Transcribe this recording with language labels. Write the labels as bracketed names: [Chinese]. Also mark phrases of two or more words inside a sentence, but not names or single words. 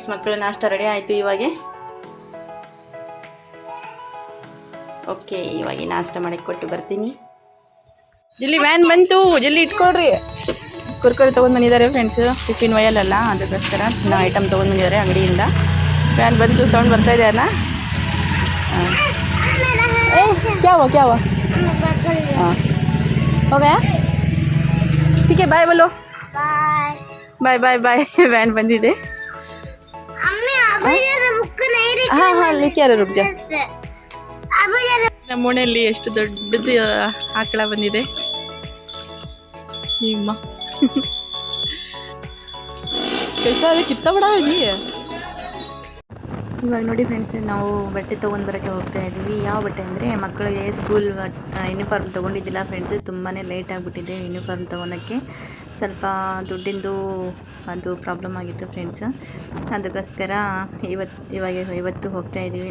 [Kannada] ಮಕ್ಕಳು ನಾಷ್ಟ ರೆಡಿ ಆಯಿತು ಇವಾಗ. ಓಕೆ, ಇವಾಗ ನಾಷ್ಟ ಮಾಡಿ ಕೊಟ್ಟು ಬರ್ತೀನಿ. ಜಲ್ಲಿ ವ್ಯಾನ್ ಬಂತು, ಜಲ್ಲಿ ಇಟ್ಕೊಳ್ರಿ. ಕುರ್ಕುರೆ ತೊಗೊಂಡು ಬಂದಿದ್ದಾರೆ ಫ್ರೆಂಡ್ಸ್, ಟಿಫಿನ್ ಒಯ್ಯಲ್ಲ, ಅದಕ್ಕೋಸ್ಕರ ನಾವು ಐಟಮ್ ತೊಗೊಂಡು ಬಂದಿದ್ದಾರೆ ಅಂಗಡಿಯಿಂದ. ವ್ಯಾನ್ ಬಂತು, ಸೌಂಡ್ ಬರ್ತಾ ಇದೆ ಅಲ್ಲ. [Hindi] क्या हुआ हाँ हो गया, ठीक है, बाय बोलो. [English] bye bye bye. [Kannada] वैन ಬಂದಿದೆ. [Hindi] हाँ हाँ लेके आ रहे, रुक जा. [Kannada] ನಮ್ಮ ಮನೆಯಲ್ಲಿ ಎಷ್ಟು ದೊಡ್ಡದು ಆಕಳ ಬಂದಿದೆ ನಿಮ್ಮ. [Hindi] कैसा है, कितना बड़ा है ये. [Kannada] ಇವಾಗ ನೋಡಿ ಫ್ರೆಂಡ್ಸ್, ನಾವು ಬಟ್ಟೆ ತೊಗೊಂಡು ಬರೋಕ್ಕೆ ಹೋಗ್ತಾ ಇದ್ದೀವಿ. ಯಾವ ಬಟ್ಟೆ ಅಂದರೆ, ಮಕ್ಕಳಿಗೆ [English] school uniform [Kannada] ತೊಗೊಂಡಿದ್ದಿಲ್ಲ ಫ್ರೆಂಡ್ಸ್. ತುಂಬಾ ಲೇಟ್ ಆಗಿಬಿಟ್ಟಿದೆ ಯೂನಿಫಾರ್ಮ್ ತೊಗೊಳಕ್ಕೆ. ಸ್ವಲ್ಪ ದುಡ್ಡಿಂದು ಅದು ಪ್ರಾಬ್ಲಮ್ ಆಗಿತ್ತು ಫ್ರೆಂಡ್ಸ್. ಅದಕ್ಕೋಸ್ಕರ ಇವತ್ತು ಹೋಗ್ತಾ ಇದ್ದೀವಿ.